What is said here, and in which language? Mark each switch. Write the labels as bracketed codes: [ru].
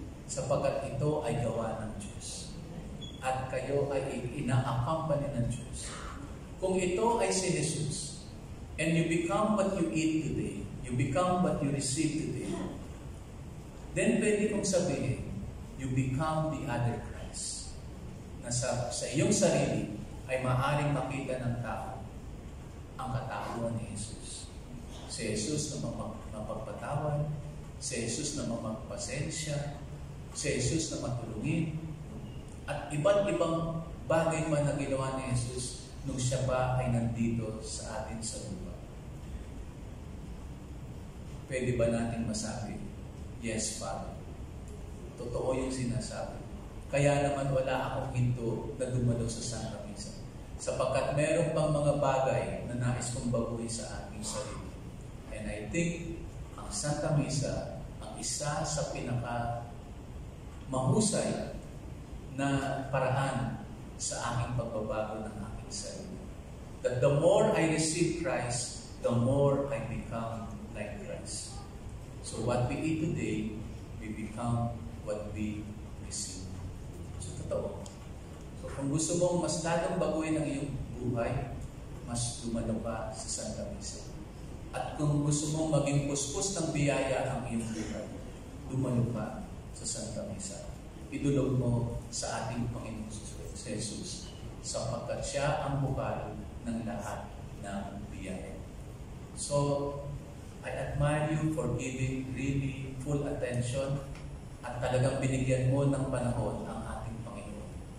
[tl] Sapagkat ito ay gawa ng Diyos. At kayo ay ina-accompany ng Diyos. Kung ito ay si Jesus, [en] and you become what you eat today, you become what you receive today, then [tl] pwede kong sabihin, [en] you become the other Christ. [tl] Na sa iyong sarili ay maaaring makita ng tao ang katauhan ni Jesus. Si Jesus na mapagpatawad, si Jesus na mapagpasensya, si Jesus na matulungin, at iba't ibang bagay man na ginawa ni Jesus nung siya pa ay nandito sa atin sa lupa. Pwede ba natin masabi, [en] yes, Father? [tl] Totoo yung sinasabi. Kaya naman wala akong hinto na dumalo sa Santa Misa. Sapagkat meron pang mga bagay na nais kong baguhin sa aking sarili. [en] And I think [tl] ang Santa Misa ang isa sa mahusay na paraan sa aking pagbabago ng aking sarili. [en] That the more I receive Christ, the more I become like Christ. So what we eat today, we become what we receive. [tl] So totoo. So kung gusto mong mas lalong baguhin ang iyong buhay, mas dumalo ka sa Santa Misa. At kung gusto mong maging puspos ng biyaya ang iyong buhay, dumalo ka sa Santa Misa. idulog mo sa ating Panginoon Jesus, sapagkat siya ang bukal ng lahat ng biyaya. [en] So, I admire you for giving really full attention [tl] at talagang binigyan mo ng panahon ang ating Panginoon.